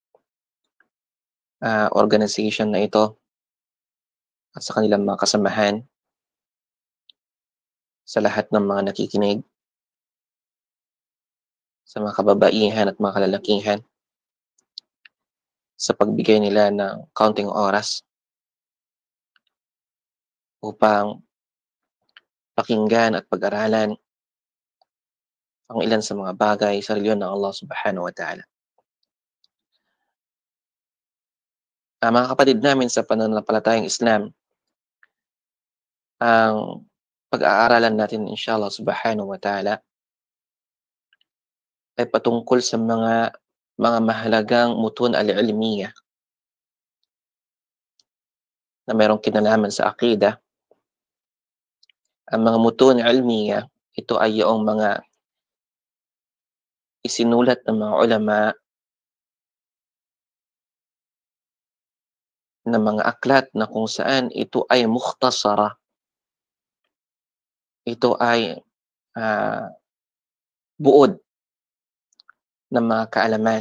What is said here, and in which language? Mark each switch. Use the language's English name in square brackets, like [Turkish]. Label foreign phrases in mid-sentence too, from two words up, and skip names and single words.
[Filipino] organization na ito at sa kanilang mga kasamahan, sa lahat ng mga nakikinig, sa mga kababaihan at mga kalalakihan, sa pagbigay nila ng kaunting oras upang pakinggan at pag-aralan ang ilan sa mga bagay sa reliyon ng Allah [Arabic] سبحانه وتعالى. [Filipino] Mga kapatid namin sa pananampalatayang Islam, ang pag-aaralan natin [Arabic] إن شاء الله سبحانه وتعالى [Filipino] ay patungkol sa mga mahalagang [Arabic] المتون العلمية [Filipino] na mayroong kinalaman sa aqida. Ang mga [Arabic] المتون العلمية, [Filipino] ito ay yung mga isinulat ng mga ulama na mga aklat na kung saan ito ay mukhtasara. Ito ay buod ng mga kaalaman.